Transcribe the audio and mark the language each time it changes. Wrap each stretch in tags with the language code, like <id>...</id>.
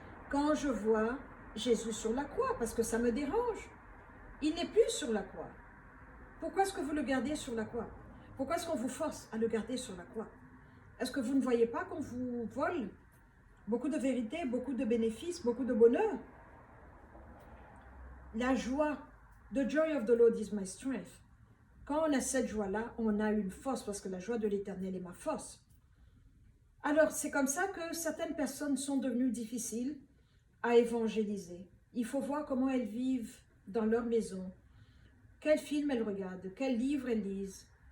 <fr>Quand je vois Jésus sur la croix, parce que ça me dérange. Il n'est plus sur la croix. Pourquoi est-ce que vous le gardez sur la croix? Pourquoi est-ce qu'on vous force à le garder sur la croix? Est-ce que vous ne voyez pas qu'on vous vole beaucoup de vérité, beaucoup de bénéfices, beaucoup de bonheur? La joie,</fr> <en>the joy of the Lord is my strength.</en> <fr>Quand on a cette joie-là, on a une force parce que la joie de l'Éternel est ma force. Alors, c'est comme ça que certaines personnes sont devenues difficiles à évangéliser. Il faut voir comment elles vivent dans leur maison, quel film elles regardent, quel livre elles lisent.</fr>